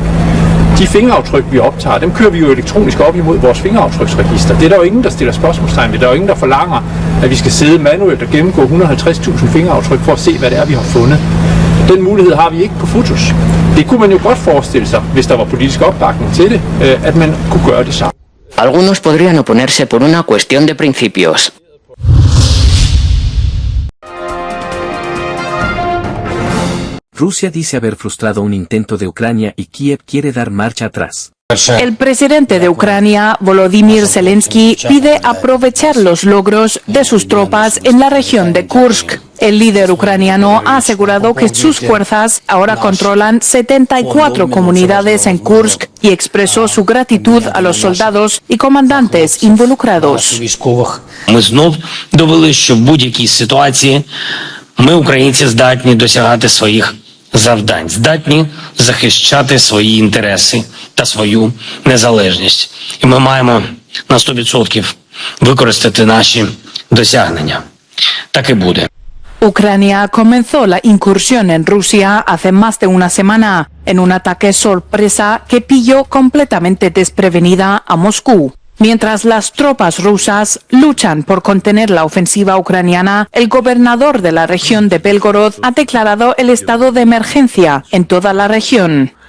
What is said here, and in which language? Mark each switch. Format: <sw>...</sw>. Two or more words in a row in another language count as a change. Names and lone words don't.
<da>De fingeraftryk, vi optager, dem kører vi jo elektronisk op imod vores fingeraftryksregister. Det er der jo ingen, der stiller spørgsmålstegn ved. Der er jo ingen, der forlanger, at vi skal sidde manuelt og gennemgå 150.000 fingeraftryk for at se, hvad det er, vi har fundet. Den mulighed har vi ikke på fotos. Det kunne man jo godt forestille sig, hvis der var politisk opbakning til det, at man kunne gøre det samme.</da> <es>Algunos podrían oponerse por una cuestión de principios. Rusia dice haber frustrado un intento de Ucrania y Kiev quiere dar marcha atrás. El presidente de Ucrania, Volodymyr Zelensky, pide aprovechar los logros de sus tropas en la región de Kursk. El líder ucraniano ha asegurado que sus fuerzas ahora controlan 74 comunidades en Kursk y expresó su gratitud a los soldados y comandantes involucrados.</es> <uk>Ми знов довели, що в будь-якій ситуації ми, українці, здатні досягати своїх завдань, здатні захищати свої інтереси та свою незалежність. І ми маємо на 100% використати наші досягнення. Так і буде.</uk> <es>Ucrania comenzó la incursión en Rusia hace más de una semana, en un ataque sorpresa que pilló completamente desprevenida a Moscú. Mientras las tropas rusas luchan por contener la ofensiva ucraniana, el gobernador de la región de Belgorod ha declarado el estado de emergencia en toda la región.</es>